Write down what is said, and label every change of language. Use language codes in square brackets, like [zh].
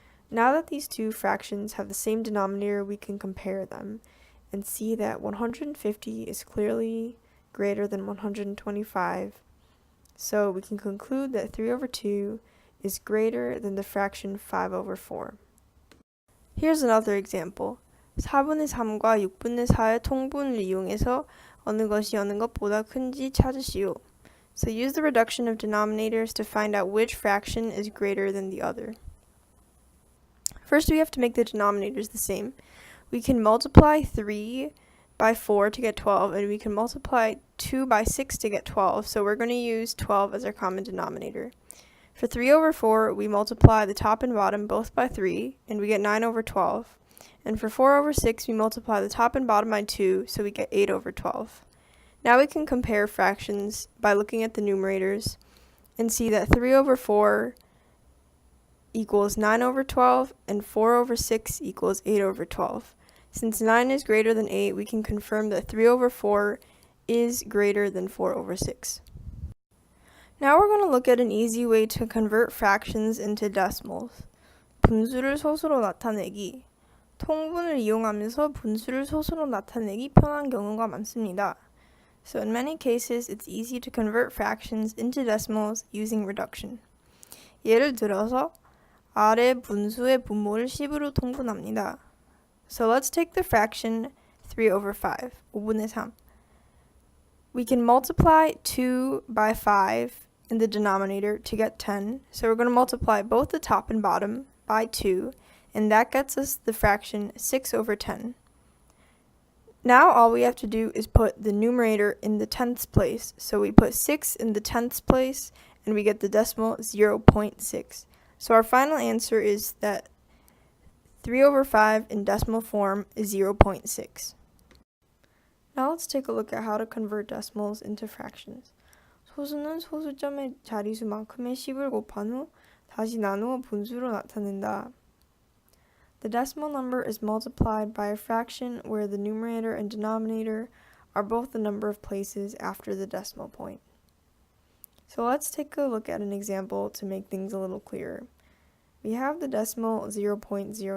[en] Now that these two fractions have the same denominator, we can compare them and see that 150 is clearly greater than 125, so we can conclude that 3 over 2 is greater than the fraction 5 over 4. Here's another example. [ko] 4분의 3과 6분의 4의 통분을 이용해서 어느 것이 어느 것보다 큰지 찾으시오. [en] So use the reduction of denominators to find out which fraction is greater than the other. First, we have to make the denominators the same. We can multiply 3 by 4 to get 12, and we can multiply 2 by 6 to get 12, so we're going to use 12 as our common denominator. For 3 over 4, we multiply the top and bottom both by 3, and we get 9 over 12. And for 4 over 6, we multiply the top and bottom by 2, so we get 8 over 12. Now we can compare fractions by looking at the numerators and see that 3 over 4 equals 9 over 12, and 4 over 6 equals 8 over 12. Since 9 is greater than 8, we can confirm that 3 over 4 is greater than 4 over 6. Now we're going to look at an easy way to convert fractions into decimals. [ko] 분수를 소수로 나타내기. 통분을 이용하면서 분수를 소수로 나타내기 편한 경우가 많습니다. [en] So in many cases, it's easy to convert fractions into decimals using reduction. [ko] 예를 들어서 아래 분수의 분모를 10으로 통분합니다. [en] So let's take the fraction 3 over 5, [ko] 5분의 3. [en] We can multiply 2 by 5 in the denominator to get 10, so we're going to multiply both the top and bottom by 2, and that gets us the fraction 6 over 10. Now all we have to do is put the numerator in the tenths place, so we put 6 in the tenths place, and we get the decimal 0.6. So our final answer is that 3 over 5 in decimal form is 0.6. Now let's take a look at how to convert decimals into fractions. [ko] 소수는 소수점의 자리수만큼의 10을 곱한 후 다시 나누어 분수로 나타낸다. [en] The decimal number is multiplied by a fraction where the numerator and denominator are both the number of places after the decimal point. So let's take a look at an example to make things a little clearer. We have the decimal 0.09.